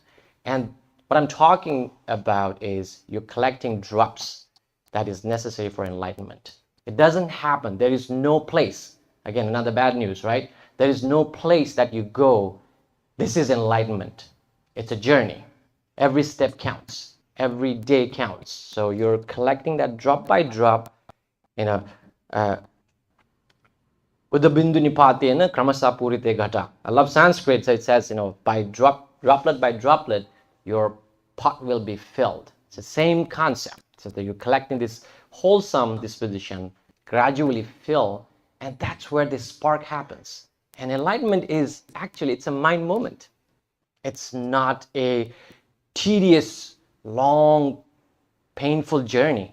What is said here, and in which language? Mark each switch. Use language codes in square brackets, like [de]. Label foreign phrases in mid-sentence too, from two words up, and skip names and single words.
[en] And what I'm talking about is you're collecting drops that is necessary for enlightenment. It doesn't happen. There is no place. Again, another bad news, right? There is no place that you go, this is enlightenment. It's a journey. Every step counts. Every day counts. So you're collecting that drop by drop, [sa] Udabindu nipatena kramasa purite ghata. [en] I love Sanskrit, so it says, by droplet by droplet, your pot will be filled. It's the same concept. So that you're collecting this wholesome disposition, gradually fill, and that's where this spark happens. And enlightenment is actually, it's a mind moment. It's not a tedious, long, painful journey.